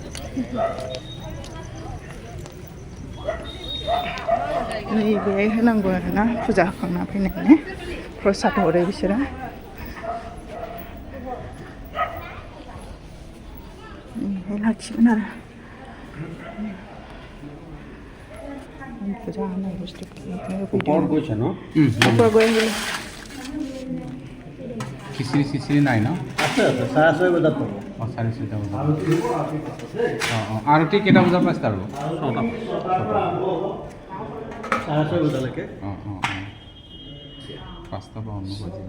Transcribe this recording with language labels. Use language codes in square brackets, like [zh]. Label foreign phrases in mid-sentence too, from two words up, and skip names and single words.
[brx] नैबे होनांगौ आरोना फुजा होखांना फैनानै प्रसाद हरो बिसोरो नैबे लाखिगोन आरो फुजा होनाय बुस्थुखौ [as] খিচিৰি চিচিৰি নাই ন আছে আছে 6:30 বজাত পাব 6:30 বজাত আৰতি কেইটা বজাৰ পৰা ষ্টাৰ্ট হ'ব 6:30 বজালৈকে 5টা পৰা অনুভৱ